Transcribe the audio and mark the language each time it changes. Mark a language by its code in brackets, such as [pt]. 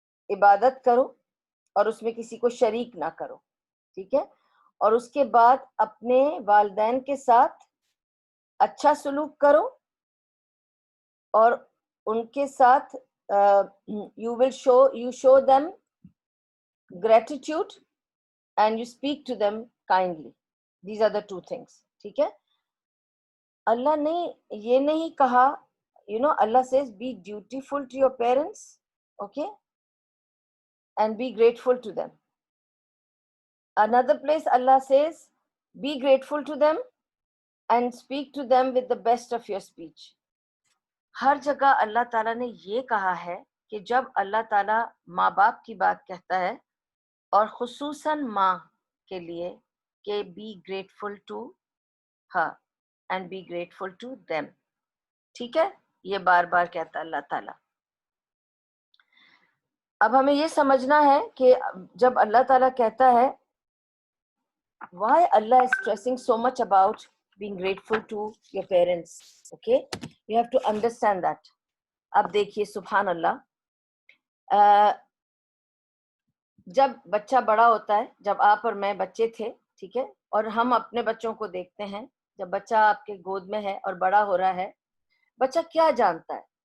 [ur] عبادت کرو اور اس میں کسی کو شریک نہ کرو، ٹھیک ہے، اور اس کے بعد اپنے والدین کے ساتھ اچھا سلوک کرو اور ان کے ساتھ [en] you show them gratitude and you speak to them kindly. These are the 2 things. [ur] ٹھیک ہے؟ اللہ نے یہ نہیں کہا، [en] Allah says be dutiful to your parents, okay, and be grateful to them. Another place Allah says be grateful to them and speak to them with the best of your speech. [ur] ہر جگہ اللہ تعالیٰ نے یہ کہا ہے کہ جب اللہ تعالیٰ ماں باپ کی بات کہتا ہے، اور خصوصاً ماں کے لیے، کہ [en] be grateful to her and be grateful to them, [ur] ٹھیک ہے؟ یہ بار بار کہتا ہے اللہ تعالیٰ. اب ہمیں یہ سمجھنا ہے کہ جب اللہ تعالیٰ کہتا ہے [en] why Allah is stressing so much about being grateful to your parents, okay, you have to understand that. [ur] اب دیکھیے سبحان اللہ، جب بچہ بڑا ہوتا ہے، جب آپ اور میں بچے تھے، ٹھیک ہے، اور ہم اپنے بچوں کو دیکھتے ہیں، جب بچہ آپ کے گود میں ہے اور بڑا ہو رہا ہے، بچہ کیا جانتا ہے؟